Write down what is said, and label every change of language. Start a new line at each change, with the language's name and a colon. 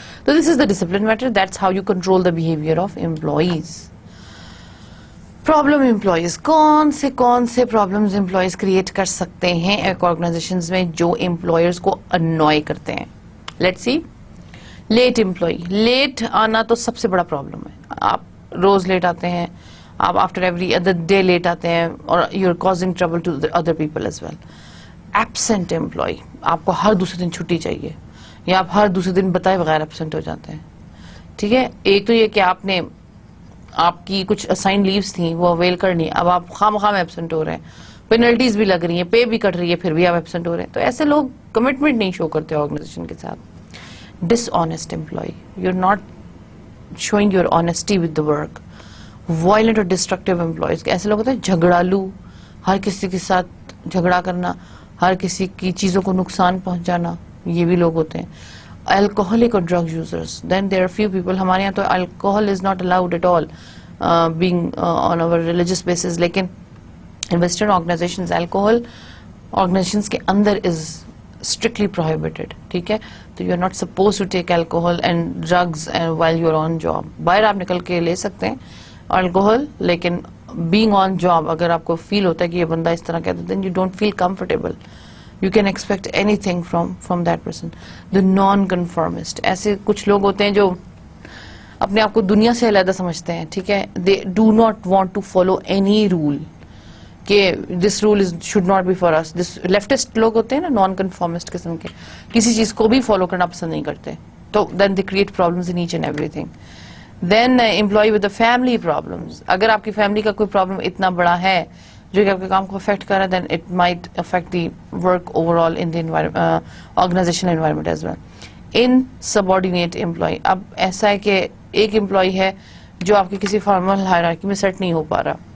English: تو this is the discipline matter, that's how you control the behaviour of employees.
Urdu: Problem employees, کون سے problems employees create کر سکتے ہیں ایک آرگنائزیشنز میں جو امپلائرز کو انوائے کرتے ہیں.
English: Let's see, late employee.
Urdu: Late آنا تو سب سے بڑا پرابلم ہے. آپ روز لیٹ آتے ہیں, آپ
English: after every other day
Urdu: late آتے ہیں, اور
English: You are causing trouble to other people as well. Absent employee,
Urdu: آپ کو ہر دوسرے دن چھٹی چاہیے یا آپ ہر دوسرے دن بتائے بغیر ایبسینٹ ہو جاتے ہیں. ٹھیک ہے, ایک تو یہ کہ آپ کی کچھ اسائن لیوز تھیں وہ اویل کرنی, اب آپ خام ایبسینٹ ہو رہے ہیں, پینلٹیز بھی لگ رہی ہیں, پے بھی کٹ رہی ہے, پھر بھی آپ ایبسینٹ ہو رہے ہیں. تو ایسے لوگ کمٹمنٹ نہیں شو کرتے آرگنائزیشن کے ساتھ.
English: Dishonest employee, you are not showing your honesty with the work. Violent اور destructive employees,
Urdu: ایسے لوگ ہوتے ہیں جھگڑالو, ہر کسی کے ساتھ جھگڑا کرنا, ہر کسی کی چیزوں کو نقصان پہنچانا, یہ بھی لوگ ہوتے ہیں.
English: Alcoholic or drug users, then there are few people,
Urdu: ہمارے یہاں تو
English: alcohol is not allowed at all being on our religious basis, لیکن in western organizations alcohol organizations
Urdu: کے اندر
English: is strictly prohibited.
Urdu: ٹھیک ہے,
English: تو you are not supposed to take alcohol and drugs while you are on job.
Urdu: باہر آپ نکل کے لے سکتے ہیں alcohol, لیکن
English: being on job
Urdu: اگر آپ کو فیل ہوتا ہے کہ یہ بندہ اس طرح کہتا ہے,
English: then you don't feel comfortable. You can expect anything from that person. The non-conformist,
Urdu: ایسے کچھ لوگ ہوتے ہیں جو اپنے آپ کو دنیا سے علیحدہ سمجھتے ہیں. ٹھیک ہے,
English: they do not want to follow any rule, کہ this rule should not be for us. This leftist
Urdu: لوگ ہوتے ہیں نا, non-conformist قسم کے, کسی چیز کو بھی فالو کرنا پسند نہیں کرتے.
English: تو then they create problems in each and everything. Then employee with the family problems,
Urdu: اگر آپ کی فیملی کا کوئی پرابلم اتنا بڑا ہے جو کہ آپ کے کام کو افیکٹ کر رہا ہے,
English: then it might affect the work overall in the organizational environment as well. Insubordinate employee,
Urdu: اب ایسا ہے کہ ایک امپلائی ہے جو آپ کی کسی فارمل ہائرارکی میں سیٹ نہیں ہو پا رہا.